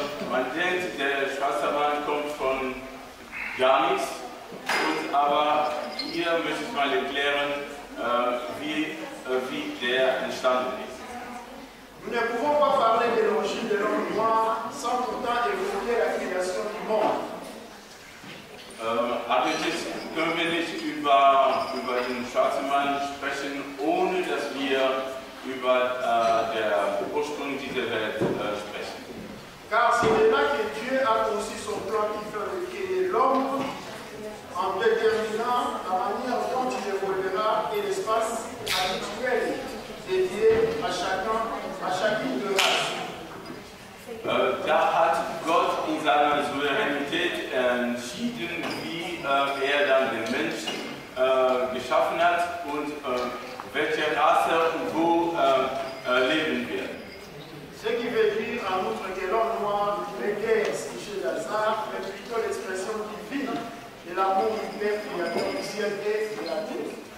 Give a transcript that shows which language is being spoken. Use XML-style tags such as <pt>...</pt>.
<de>Man denkt, der schwarze Mann kommt von gar nichts, aber hier möchte ich mal erklären, wie der entstanden ist.</de> <fr>Nous ne pouvons pas parler de l'origine de l'homme noir sans pourtant évoquer la création du monde.</fr> <de>Eigentlich können wir nicht über den schwarzen Mann sprechen, ohne dass wir über den Ursprung dieser Welt sprechen.</de> <fr>Car c'est de là que Dieu a conçu son plan qui fait de créer l'homme en déterminant la manière dont il évoluera et l'espace habituel dédié à chacune de race.</fr> <de>Da hat Gott in seiner Souveränität entschieden, wie er dann den Menschen geschaffen hat und welche Rasse und wo leben wird.</de> <fr>Ce qui veut dire en outre que l'homme noir n'est guère chez Lazare, mais plutôt l'expression divine de l'amour du Père créateur du ciel et de la terre.</fr>